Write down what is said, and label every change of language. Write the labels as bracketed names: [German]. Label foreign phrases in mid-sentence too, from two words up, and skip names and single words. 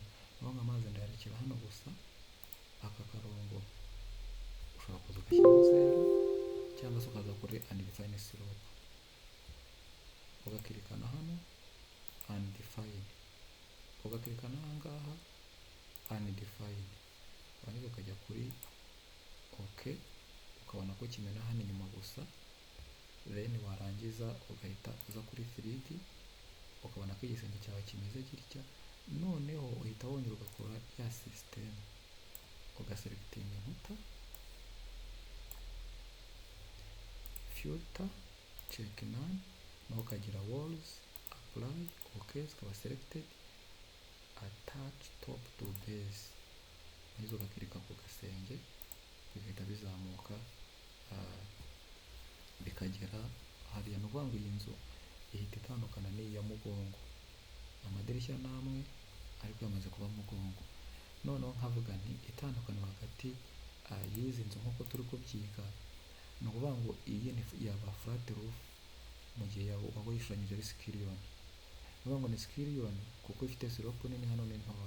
[Kinyarwanda] naho amazi ndayarekera hano gusa, aka karongo ushobora kuza ugashyiraho 0 cyangwa se ukaza kuri [English] undefined slope [Kinyarwanda] ugakirikana hano undefined, ugakirikana ahangaha undefined, warangiza ukajya kuri OK, ukabona ko kimena hano inyuma gusa, then warangiza ugahita uza kuri 3D ukabona ko igisenge cyawe kimeze gitya. Noneho uhita wongera ugakora ya system, ugaselectinga inkuta, [English] filter, check none, [Kinyarwanda] naho ukagira [English] walls, apply, OK, zikaba selected, attach top to base, [Kinyarwanda] nizo ugakirika ku gasenge bigahita bizamuka bikagera hariya. Ni ukuvuga ngo iyi nzu ihita itandukana n'iyi ya mugongo, amadirishya namwe ariko yamaze kuba mugongo. Noneho nkavuga nti itandukaniro hagati y'izi nzu nk'uko turi kubyiga, ni ukuvuga ngo iyi ni yaba [English] flat roof [Kinyarwanda] mu gihe waba yishushanyije ari skillion, ni ukuvuga ngo ni skillion kuko ifite slope nini hano ni ntoya.